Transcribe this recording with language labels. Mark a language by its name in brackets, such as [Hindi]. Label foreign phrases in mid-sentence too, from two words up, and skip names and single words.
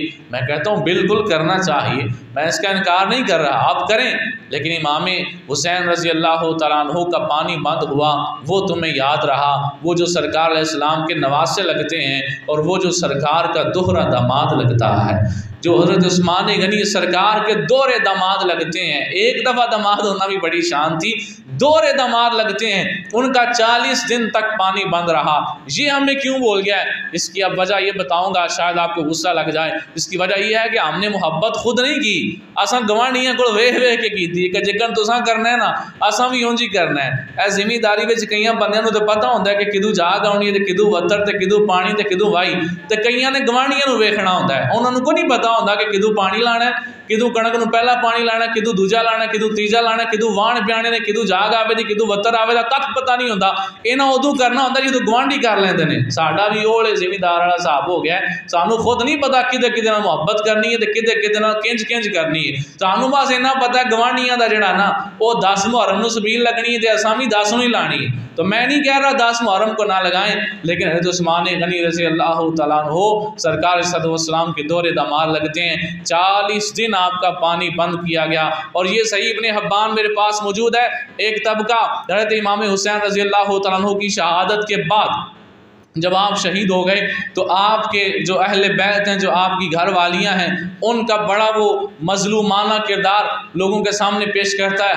[Urdu] میں کہتا ہوں بالکل کرنا چاہیے، میں اس کا انکار نہیں کر رہا، آپ کریں، لیکن امام حسین [Arabic] رضی اللہ تعالیٰ عنہ [Urdu] کا پانی بند ہوا وہ تمہیں یاد رہا، وہ جو سرکار [Arabic] علیہ السلام [Urdu] کے نواسے لگتے ہیں اور وہ جو سرکار کا دوہرا داماد لگتا ہے، جو حضرت عثمان غنی سرکار کے دوہرے داماد لگتے ہیں، ایک دفعہ داماد ہونا بھی بڑی شان تھی، دوہرے داماد لگتے ہیں، ان کا 40 دن تک پانی بند رہا۔ یہ ہمیں کیوں بول گیا ہے؟ اس کی اب وجہ یہ بتاؤں گا، شاید آپ کو غصہ لگ جائے۔ اس کی وجہ یہ ہے کہ ہم نے محبت خود نہیں کی، [Punjabi] اساں گوانڈیاں کو ویکھ ویکھ کے کیتی کہ جکن تساں کرنا ہے [Urdu] نا اساں بھی اونج ہی کرنا ہے۔ [Punjabi] اے زمینداری وچ کئیاں بندیاں نوں تے پتہ ہوندا ہے کہ کدو جاگ آونی ہے تے کدو وتر تے کدو پانی تے کدو وائی، تے کئیاں نے گوانڈیاں نوں ویکھنا ہوندا ہے، انہاں نوں کوئی نہیں پتہ ہوندا کہ کدو پانی لانا ہے، کدو کنک نوں پہلا پانی لانا، کدو دوجا لانا، کدو تیجا لانا، کدو وان پیانے نے، کدو جاگ آوے دی، کدو وتر آوے دا، کھ پتہ نہیں ہوندا۔ انہاں ادوں کرنا ہوندا جدوں گوانڈی کر لیندے نے۔ ساڈا بھی اوڑے زمیندار والا حساب ہو گیا ہے، سانوں خود نہیں پتہ کدے کدے نال محبت کرنی ہے تے کدے کدے نال کنج کنج کرنی ہے، سانوں بس اتنا پتہ ہے گوانڈیاں دا جڑا نا وہ 10 محرم نوں سبیل لگنی ہے تے اساں بھی 10 نوں ہی لانی ہے۔ [Urdu] تو میں نہیں کہہ رہا 10 محرم کو نہ لگائیں، لیکن حضرت عثمان غنی [Arabic] رضی اللہ تعالیٰ عنہ [Urdu] سرکار [Arabic] صلی اللہ علیہ وسلم [Urdu] کے دورے داماد لگتے ہیں، 40 دن آپ کا پانی بند کیا گیا۔ اور یہ صحیح ابن حبان میرے پاس موجود ہے، ایک طبقہ حضرت امام حسین [Arabic] رضی اللہ تعالیٰ عنہ [Urdu] کی شہادت کے بعد جب آپ شہید ہو گئے تو آپ کے جو اہل بیت ہیں، جو آپ کی گھر والیاں ہیں، ان کا بڑا وہ مظلومانہ کردار لوگوں کے سامنے پیش کرتا ہے۔